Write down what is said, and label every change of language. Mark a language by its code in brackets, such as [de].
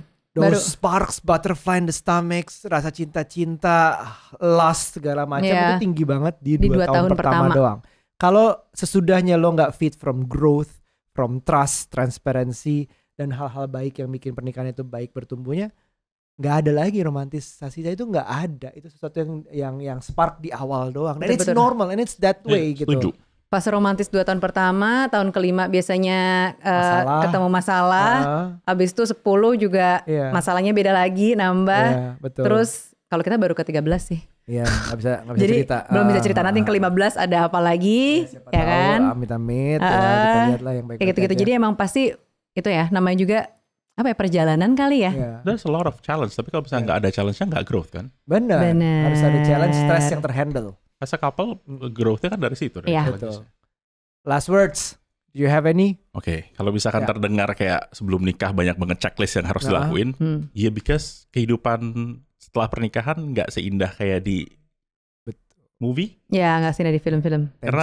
[en] Those sparks, butterfly in the stomach, [id] rasa cinta-cinta, lust segala macam itu tinggi banget di 2 tahun pertama doang. Kalau sesudahnya lo nggak [en] fit from growth, from trust, transparency, [id] dan hal-hal baik yang bikin pernikahan itu baik bertumbuhnya, nggak ada lagi romantisasinya, itu nggak ada. Itu sesuatu yang spark di awal doang. [en] Dan it's normal and it's that way gitu. [id] Pas romantis 2 tahun pertama, tahun kelima biasanya ketemu masalah. Habis itu 10 juga masalahnya beda lagi, nambah. Betul. Terus kalau kita baru ke-13 sih. Iya, nggak bisa jadi, cerita. Belum bisa cerita, nanti yang ke-15 ada apa lagi, ya kan? Amit-amit, kita lihat lah yang baik-baik. Kayak gitu-gitu. Jadi emang pasti itu ya, namanya juga apa ya, perjalanan kali ya. [en] There's a lot of challenge, [id] tapi kalau misalnya nggak ada challenge-nya nggak growth kan? Benar. Harus ada challenge, stress yang terhandle. [en] As a couple, [id] growth-nya kan dari situ. Iya. Betul. [en] Last words, do you have any? [id] Oke, kalau misalkan terdengar kayak sebelum nikah banyak banget checklist yang harus dilakuin, ya because kehidupan setelah pernikahan nggak seindah kayak di movie. Ya, nggak seindah di film-film.